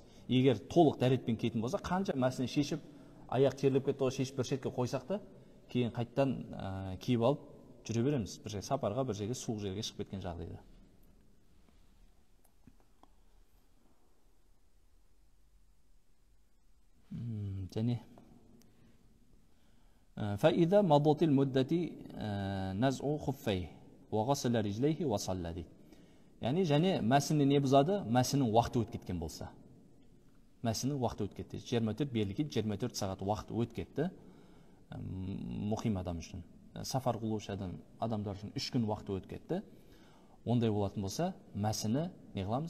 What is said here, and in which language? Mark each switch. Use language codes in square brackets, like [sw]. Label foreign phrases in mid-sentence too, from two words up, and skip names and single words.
[kk] Егер толық дәретпен киетін болса, қанша мәсіні шешіп, аяқ терлеп кетті, шешіп бір шетке қойсақ та, кейін қайттан киіп алып жүре береміз. Бір жерге сапарға, бір жерге суық жерге шығып кеткен жағдайда. Және [ar] فإذا مضت المدة نزع خفيه وغسل رجليه وصلى [kk] дейді. Яғни және мәсіні не бұзады? Мәсінің уақыты өтіп кеткен болса. Мәсінің уақыты өтіп кетті. 24 берілген 24 сағат уақыт өтіп кетті. Мұқим адам үшін, сафар қылушы адамдар үшін 3 күн уақыты өтіп кетті. Ондай болатын болса, мәсіні не қыламыз?